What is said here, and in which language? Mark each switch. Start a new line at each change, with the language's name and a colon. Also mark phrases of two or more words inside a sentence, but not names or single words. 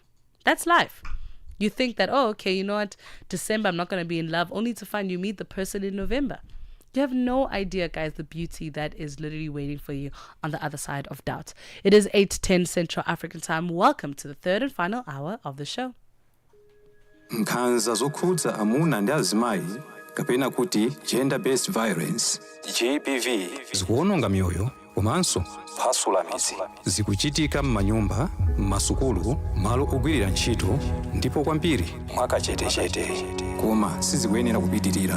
English: That's life. You think that, oh, okay, you know what? December, I'm not going to be in love, only to find you meet the person in November. You have no idea, guys, the beauty that is literally waiting for you on the other side of doubt. It is 8:10 Central African time. Welcome to the third and final hour of the show.
Nyanja: Nkhanza zokhudza amuna ndi azimayi kapena kuti
English: gender based violence
Nyanja: GBV zikuononga mioyo komanso kuphwasula midzi zikuchitika m'manyumba, m'masukulu, malo ogwirira ntchito ndipo kwambiri mwakachetechete koma sizikuyenera kupitirira.